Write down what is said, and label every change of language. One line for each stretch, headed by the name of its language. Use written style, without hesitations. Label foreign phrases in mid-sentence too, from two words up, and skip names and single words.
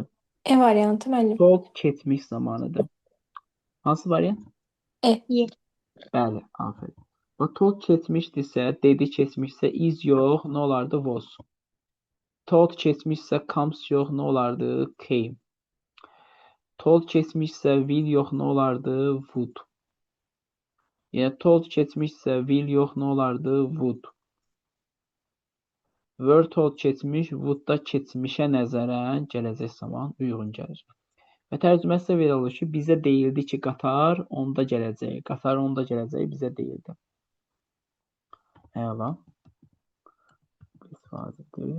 Azerbaijani: E variantı müəllim. Told keçmiş zamanıdır. Hansı variant? Y. Bəli, aferin. Və told keçmişdirsə, dedi keçmişsə is yox, nə olardı? Was. Told keçmişsə comes yox, nə olardı? Came. Told keçmişsə will yox, nə olardı? Would. Yəni told keçmişsə will yox, nə olardı? Would.
English: Were told
Azerbaijani: keçmiş, would da keçmişə nəzərən gələcək zaman uyğun gəlir. Və tərcüməsi belə olur ki, bizə deyildi ki, qatar onda gələcək. Qatar onda gələcək bizə deyildi. Əla. İstifadədir.